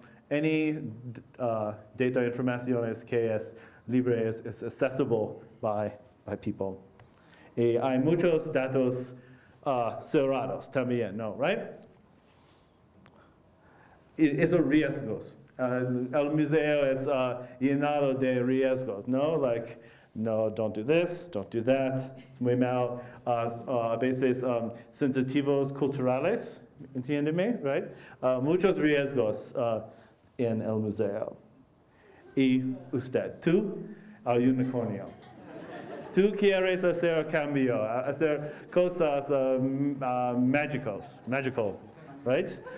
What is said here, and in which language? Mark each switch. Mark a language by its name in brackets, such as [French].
[English] Any data [Spanish] informaciones que es libre, es [English] accessible by people. [Spanish] Y hay muchos datos cerrados también, ¿no? [English] Right? [Spanish] Esos riesgos. El museo es llenado de riesgos, ¿no? [English] Like, no, don't do this, don't do that. [Spanish] Es muy mal. A veces sensitivos culturales, ¿entiéndeme? [English] Right? [Spanish] Muchos riesgos en el museo. Y usted, tú, el unicornio. Tú quieres hacer cambio, hacer cosas [English] magical, right?